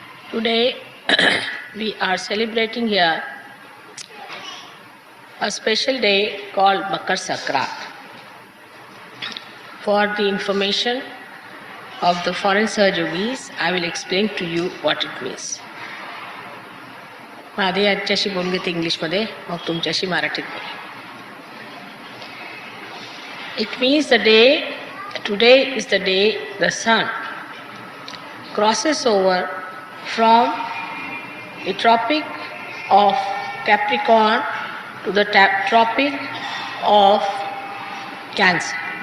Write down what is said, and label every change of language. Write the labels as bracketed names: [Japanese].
[English] Today we are celebrating here a special day called Makar Sankranti. For the information of the foreign Sahajogis, I will explain to you what it means. [Marathi] आधी आजच्याशी बोलून घेते इंग्लिशमध्ये, मग तुमच्याशी मराठीत बोलेन. [English] It means today is the day the sun crosses over from the Tropic of Capricorn to the Tropic of Cancer.